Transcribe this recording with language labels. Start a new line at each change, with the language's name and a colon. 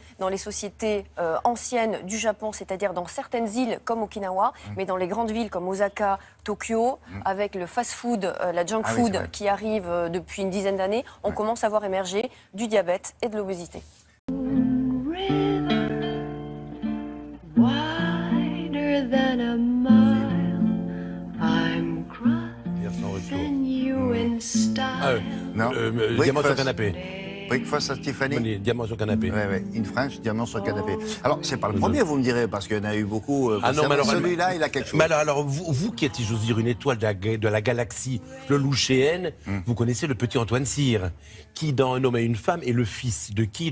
French: les sociétés anciennes du Japon, c'est-à-dire dans certaines îles comme Okinawa, mais dans les grandes villes comme Osaka, Tokyo, avec le fast-food, la
English: junk
French: Ah oui, c'est
English: food
French: vrai. qui arrive depuis une dizaine d'années, on commence à voir émerger du diabète et de l'obésité.
English: Wider than a mile, I'm crossing you in style.
French: Non. Diamant sur canapé. Breakfast à Tiffany. Diamant sur canapé. Oui, oui.
English: In French,
French: diamant sur canapé. Alors, c'est pas le premier, vous me direz, parce qu'il y en a eu beaucoup. Ah non, mais alors, celui-là, il a quelque chose. Mais alors vous qui êtes, si j'ose dire, une étoile de la galaxie, le Louchéenne, vous connaissez le petit Antoine Cyr, qui, dans Un homme et une femme, est le fils de qui?